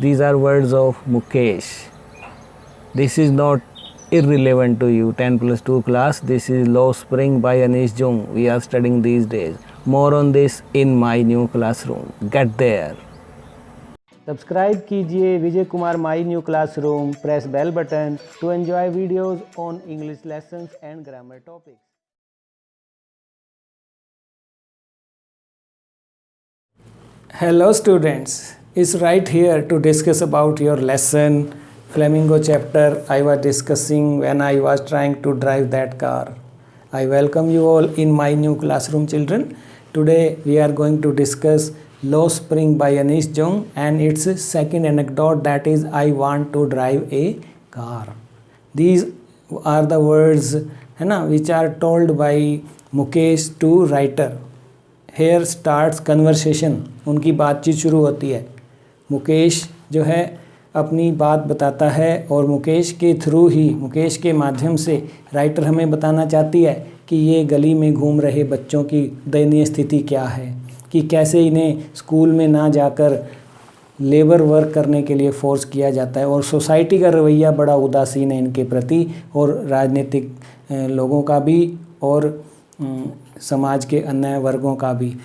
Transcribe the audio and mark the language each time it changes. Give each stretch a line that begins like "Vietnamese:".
English: These are words of Mukesh. This is not irrelevant to you. 10 plus 2 class. This is Law Spring by Anish Jung. We are studying these days. More on this in my new classroom. Get there.
Hindi: Subscribe कीजिए Vijay Kumar my new classroom.
English: Press bell button to enjoy videos on English lessons and grammar topics. Hello students, it's right here to discuss about your lesson Flamingo chapter I was discussing when I was trying to drive that car. I welcome you all in my new classroom, children. Today we are going to discuss Law Spring by Anish Jung and its second anecdote, that is I want to drive a car. These are the words
Hindi: है ना
English: which are told by Mukesh to writer. Here starts conversation.
Hindi: उनकी बातचीत शुरू होती है. मुकेश जो है अपनी बात बताता है और मुकेश के थ्रू ही, मुकेश के माध्यम से राइटर हमें बताना चाहती है कि ये गली में घूम रहे बच्चों की दयनीय स्थिति क्या है, कि कैसे इन्हें स्कूल में ना जाकर लेबर वर्क करने के लिए फोर्स किया जाता है और सोसाइटी का रवैया बड़ा उदासीन है इनके प्रति और राजनीतिक लोगों का भी और समाज के अन्य वर्गों का भी.